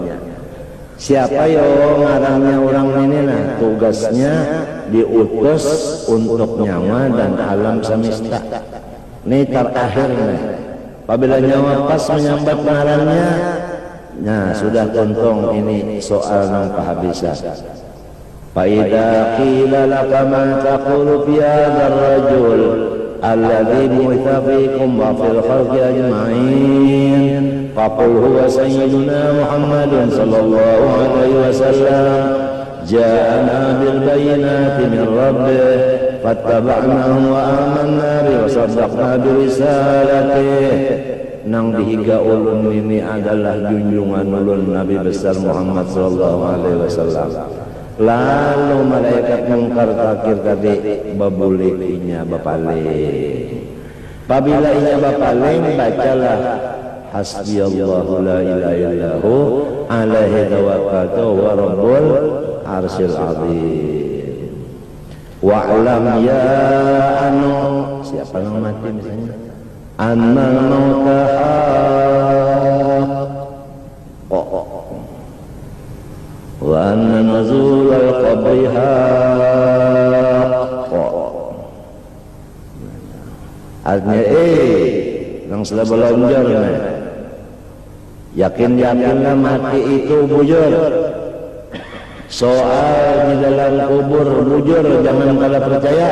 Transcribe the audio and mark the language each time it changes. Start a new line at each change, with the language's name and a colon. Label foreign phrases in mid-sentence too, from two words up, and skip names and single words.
Banjar: Siapa yo ngarangnya orang ini nah tugasnya diutus untuk nyawa dan alam semesta.
Indonesian: Nih terakhir nih.
Banjar: Apabila nyawa pas menyambat ngarannya, nah sudah tuntung ini soal nang kehabisan.
Arabic: فإذا قيل لك ما تقول في هذا الرجل الذي بعث فيكم وفي الخلق أجمعين فقل هو سيدنا محمد صلى الله عليه وسلم جاءنا بالبينات من ربه فاتبعناه وآمنا به وصدقنا برسالته.
Banjar: Nang dihiga ulun ini adalah junjungan ulun Nabi besar Muhammad
Arabic: صلى الله عليه وسلم.
Banjar: Lalu malaikat mungkar takir tadi babulikinya bapaling. Apabila inya bapaling bacalah
Arabic: حسبي الله لا إله إلا هو عليه توكلت ورب العرش العظيم. واعلم يا
Banjar: anu siapa yang mati misalnya
Arabic: أن الموت وأن نزول القبر
Banjar: artinya nang sudah belonjor yakin-yakinlah mati itu bujur. Soal di dalam kubur bujur jangan kalah percaya.